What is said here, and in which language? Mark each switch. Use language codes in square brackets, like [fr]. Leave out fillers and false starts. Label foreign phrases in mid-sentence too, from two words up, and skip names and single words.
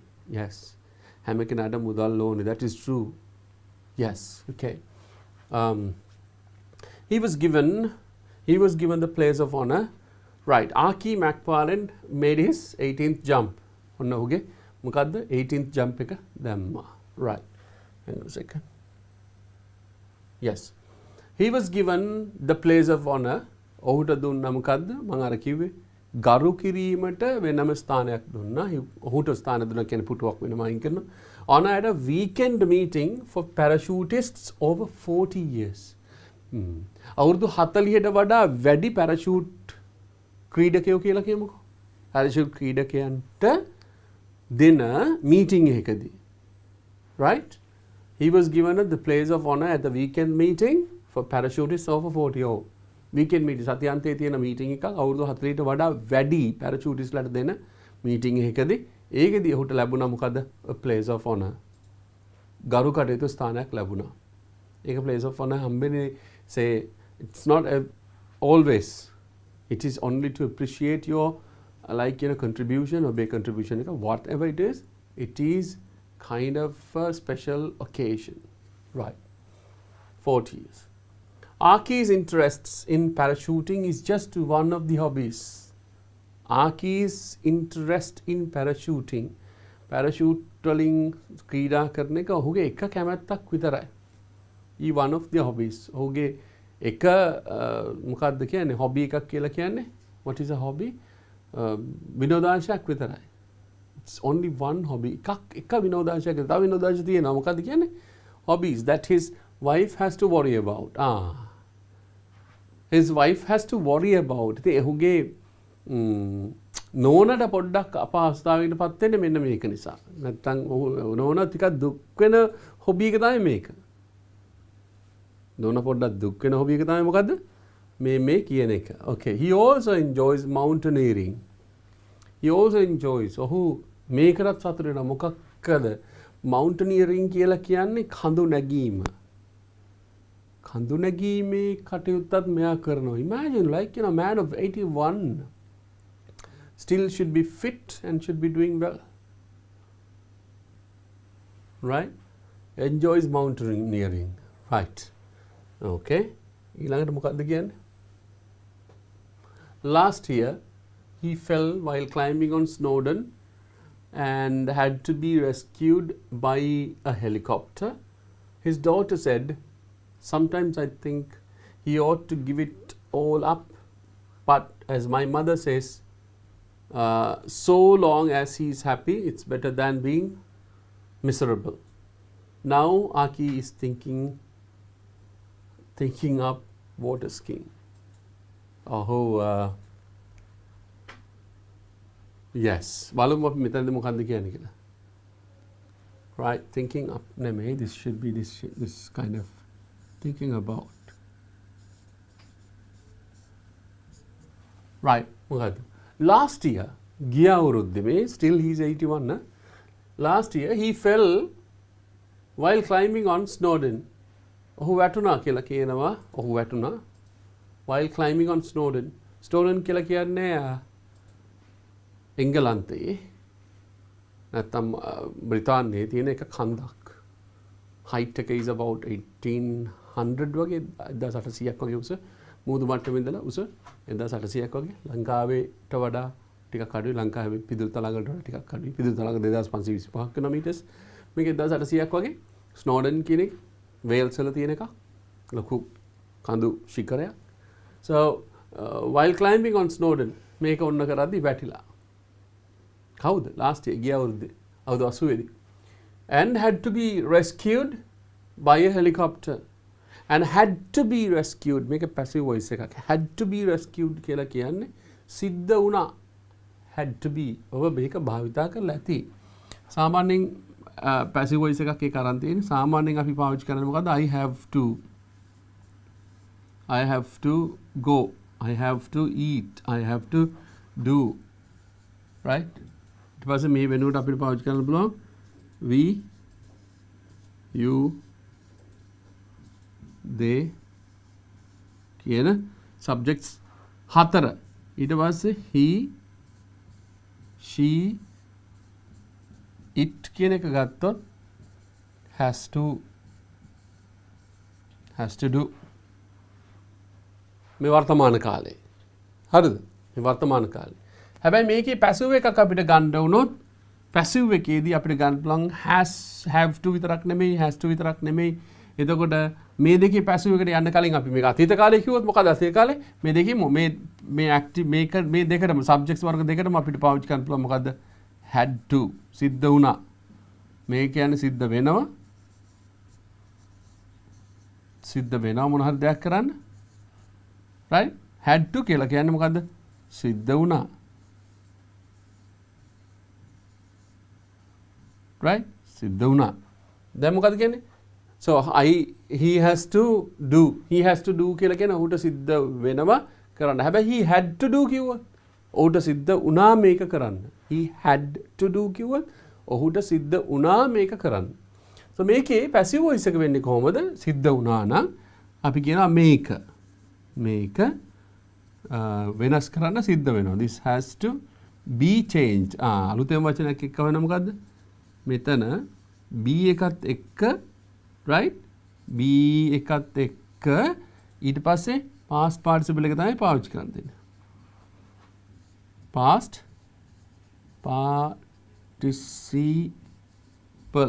[en] Yes. That is true. Yes. Okay. He was given the place of honor. Right. Aki McFarlane made his 18th jump. [si] Okay. Mukadda 18th jump එක දැම්මා. [en] Right. Hang on a second. Yes. He was given the place of honor. [si] ඔහුට දුන්නා මොකද්ද? මම අර කිව්වේ ගරු කිරීමට වෙනම ස්ථානයක් දුන්නා. ඔහුට ස්ථාන දුන්නා කියන්නේ පුටුවක් වෙනම අයින් කරනවා. [en] Honor at a weekend meeting for parachutists over 40 years. [si] අවුරුදු 40ට වඩා වැඩි parachute ක්‍රීඩකයෝ කියලා කියමුකෝ. parachute ක්‍රීඩකයන්ට දෙන meeting එකකදී. [en] Right? He was given the place of honor at the weekend meeting for parachutists over 40 years. Weekend meeting [si] සතියන්තයේ තියෙන meeting එකක් අවුරුදු 40ට වඩා වැඩි parachutists ලට දෙන meeting එකකදී ඒකදී ඔහුට ලැබුණා මොකද? [en] A place of honor. [si] ගරු කටයුතු ස්ථානයක් ලැබුණා. [en] ඒක place of honor හම්බෙන්නේ say it's not always. It is only to appreciate your contribution or big contribution, whatever it is kind of a special occasion. Right. 40 years. Aki's interests in parachuting is just one of the hobbies. Aki's interest in parachuting. Parachute trolling [si] ක්‍රීඩා කරන එක ඔහුගේ එක කැමැත්තක් විතරයි. [en] He one of the hobbies. [si] ඔහුගේ එක මොකක්ද කියන්නේ hobby එකක් කියලා කියන්නේ? [en] What is a hobby? [si] විනෝදාංශයක් විතරයි. [en] It's only one hobby. [si] එක විනෝදාංශයක්. තව විනෝදාංශ තියෙනවා. මොකක්ද කියන්නේ? [en] Hobbies that his wife has to worry about. His wife has to worry about. [si] ඉතින් ඔහුගේ නෝනට පොඩ්ඩක් අපහසුතාවයකට පත් වෙන්නේ මෙන්න මේක නිසා. නැත්තම් නෝන ටිකක් දුක් වෙන හොබි එක තමයි මේක. නෝන පොඩ්ඩක් දුක් වෙන හොබි එක තමයි මොකද්ද? මේ කියන එක. [en] Okay. He also enjoys mountaineering. He also enjoys. [si] ඔහු මේකටත් සතුට වෙනවා. මොකක්ද? Mountaineering කියලා කියන්නේ කඳු නැගීම. කඳු නැගීමේ කටයුත්තත් මෙයා කරනවා. [en] Imagine a man of 81 still should be fit and should be doing well. Right? Enjoys mountaineering. Right. [si] Okay. ඊළඟට මොකක්ද කියන්නේ? [en] Last year, he fell while climbing on Snowdon and had to be rescued by a helicopter. His daughter said, sometimes I think he ought to give it all up, but as my mother says, so long as he is happy, it's better than being miserable. Now Aki is thinking up water skiing. Yes. [si] බලමු අපි මෙතනදී මොකක්ද කියන්නේ කියලා. [en] Right, thinking up. නෙමෙයි, this should be this kind of thinking about. [si] Right, මොකද්ද? [en] Last year, [si] ගිය අවුරුද්දේ [en] still he's [si] 81 න. [en] Last year he fell while climbing on Snowdon. [si] ඔහු වැටුණා කියලා කියනවා. ඔහු වැටුණා [en] while climbing on Snowdon. [si] Snowdon කියලා කියන්නේ එංගලන්තයේ නැත්නම් බ්‍රිතාන්‍යයේ තියෙන එක කන්දක්. height එක [en] is about [si] 1800 වගේ 1800ක් වගේ උස. මුහුදු මට්ටමේ ඉඳලා උස 1800ක් වගේ. ලංකාවේට වඩා ටිකක් අඩුයි. ලංකාවේ පිදුරු තලඟට වඩා ටිකක් අඩුයි. පිදුරු තලඟ 2525 කිලෝමීටර්ස්. මේක 1800ක් වගේ. ස්නෝඩන් කියන එක වේල්ස් වල තියෙන එක. ලොකු කඳු ශිඛරයක්. [en] So while climbing on Snowdon [si] මේක ඔන්න කරද්දි වැටිලා. කවුද? [en] last year [si] ගිය අවුරුද්දේ. අවුරුදු 80 දී. [en] And had to be rescued by a helicopter. And had to be rescued. මේක passive voice එකක්. had to be rescued [si] කියලා කියන්නේ සිද්ධ වුණා. [en] had to be. [si] ඔබ මේක භාවිතා කරලා ඇති. සාමාන්‍යයෙන් [en] passive voice [si] එකක් ඒක අරන් තියෙන්නේ. සාමාන්‍යයෙන් අපි පාවිච්චි කරන්නේ මොකද්ද? [en] I have to go. I have to eat. I have to do. Right? [si] ඊට පස්සේ මේ වෙනුවට අපිට පාවිච්චි කරන්න පුළුවන් [en] we, you, they [si] කියන subjects 4. ඊට පස්සේ [en] he, she, it [si] කියන එක ගත්තොත් [en] has to do. [si] මේ වර්තමාන කාලේ. හරිද? මේ වර්තමාන කාලේ. හැබැයි මේකේ passive එකක් අපිට ගන්න වුණොත් passive එකේදී අපිට ගන්න පුළුවන් [en] have to [si] විතරක් නෙමෙයි, [en] has to [si] විතරක් නෙමෙයි. එතකොට මේ දෙකේ passive එකට යන්න කලින් අපි මේක අතීත කාලේ කිව්වොත් මොකද අතීත කාලේ? මේ දෙකේම මේ active මේ දෙකටම subjects වර්ග දෙකටම අපිට පාවිච්චි කරන්න පුළුවන් මොකද්ද? [en] had to. [si] සිද්ධ වුණා. මේ කියන්නේ සිද්ධ වෙනවා. සිද්ධ වෙනවා මොන හරි දෙයක් කරන්න. right? [en] had to [si] කියලා කියන්නේ මොකද්ද? සිද්ධ වුණා. right? සිද්ධ වුණා. දැන් මොකද කියන්නේ? [en] so he has to do. he has to do [si] කියලා කියන්නේ ඔහුට සිද්ධ වෙනවා කරන්න. හැබැයි [en] he had to do [si] කිව්වොත් ඔහුට සිද්ධ වුණා මේක කරන්න. [en] he had to do [si] කිව්වොත් ඔහුට සිද්ධ වුණා මේක කරන්න. so මේකේ [en] passive voice [si] එක වෙන්නේ කොහොමද? සිද්ධ වුණා නම් අපි කියනවා මේක වෙනස් කරන්න සිද්ධ වෙනවා. [en] this has to be changed. [si] අලුතෙන් වචනයක් එක්ක වෙන මොකද්ද? මෙතන b එකත් එක්ක right? b එකත් එක්ක ඊට පස්සේ [en] past participle [si] එක තමයි පාවිච්චි කරන්න දෙන්නේ. [en] past participle.